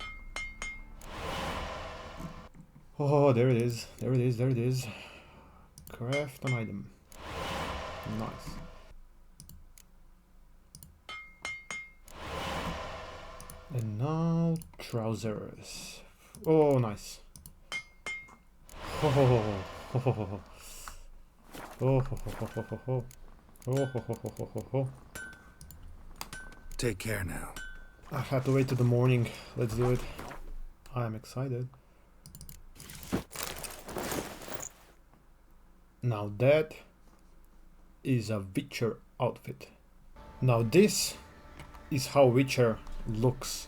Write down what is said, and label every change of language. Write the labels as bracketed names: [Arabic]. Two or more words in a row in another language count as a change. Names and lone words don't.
[English] Oh, there it is. There it is. There it is. Craft an item. Nice. And now trousers. Oh, nice. Oh, ho, ho, ho, ho, ho, ho. Oh, ho, ho, ho, ho, ho, ho. Oh, ho, ho, ho, ho, ho, ho. Take care now. I have to wait till the morning. Let's do it. I am excited. Now that is a Witcher outfit. Now this is how Witcher looks.